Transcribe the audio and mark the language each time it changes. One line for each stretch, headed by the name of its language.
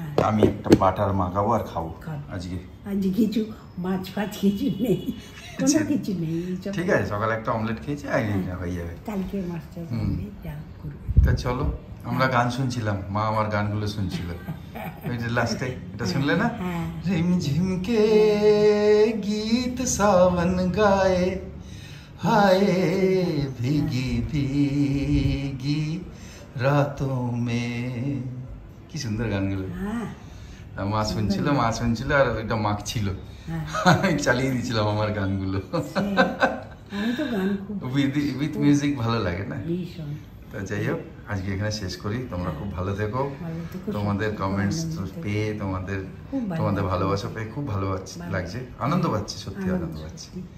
Bangla: আমি একটা বাটার মাখাবো আর খাবো। আজকে কিছু মাছ ফাছ কিছু নেই, কোনো কিছু নেই। ঠিক আছে, সকালে একটা অমলেট খেয়েছি, হয়ে যাবে। কালকে মাছটা করবে। তা চলো, আমরা গান শুনছিলাম, মা আমার গানগুলো শুনছিল। ওই যে লাস্টে এটা শুনলে না?
Hindi: রিমঝিম কে গীত সাवन গায়ে, हाय भीगी भीगी रातों में।
Bangla: কি সুন্দর গানগুলো। মা শুনছিল আর ওইটা মাখছিল, আমি চালিয়ে দিয়েছিলাম আমার গানগুলো। আমি তো গান খুব উইথ মিউজিক ভালো লাগে না? তো যাই হোক, আজকে এখানে শেষ করি। তোমরা খুব ভালো থেকো। তোমাদের কমেন্টস পেয়ে, তোমাদের ভালোবাসা পেয়ে খুব ভালো লাগছে, আনন্দ পাচ্ছি, সত্যি আনন্দ পাচ্ছি।